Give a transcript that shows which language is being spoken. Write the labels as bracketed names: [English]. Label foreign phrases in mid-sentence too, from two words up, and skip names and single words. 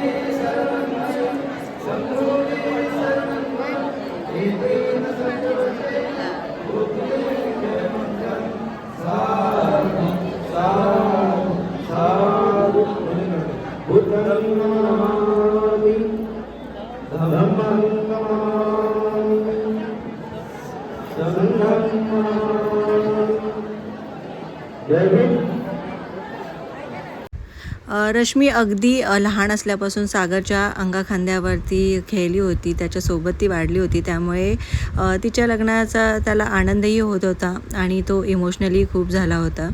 [Pali] शरणं संभोगे शरणं एतेन सत्यवचेन होतु मे जयमङ्गलं साधु साधु साधु बुद्धं नमामि धम्मं नमामि संघं नमामि जय भीम. [Marathi] रश्मी अगदी लहान असल्यापासून सागरच्या अंगाखांद्यावरती खेळली होती, त्याच्यासोबत ती वाढली होती. त्यामुळे तिच्या लग्नाचा त्याला आनंदही होत होता आणि तो इमोशनली खूप झाला होता.